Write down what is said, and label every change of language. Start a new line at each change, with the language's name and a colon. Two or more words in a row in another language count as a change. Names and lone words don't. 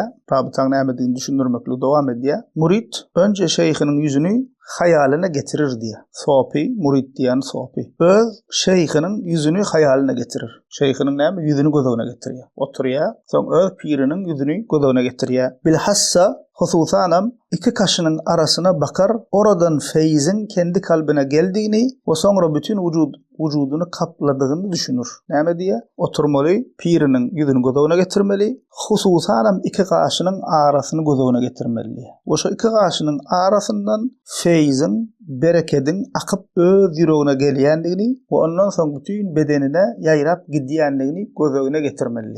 Turkmen: Rabitaň näme diýdiňi düşündirmekle dowam edýär. Murid önce şeyhiniň ýüzüni hayalyna getirir diýär. Sopi, murid diýen sopi. Öz şeyhiniň ýüzüni hayalyna getirir. Şeyhiniň näme? Ýüzüni gözüne getirýär. Oturýar, soň öz piriniň ýüzüni gözüne getirýär.
Turkish: Bilhassa hususanam iki kaşının arasına bakar, oradan feyzin kendi kalbine geldiğini ve sonra bütün vücudunu kapladygyny düşünür.
Turkmen: Näme diýär? Oturmaly, piriniň ýüzüni gözüne getirmeli, hususanam iki kaşının arasyny gözüne getirmeli. Oşo iki kaşının arasından feyzin, berekedin akyp öz ýüregine gelýändigini we ondan soň bütün bedenine ýaýrap gidýändigini gözüne getirmeli.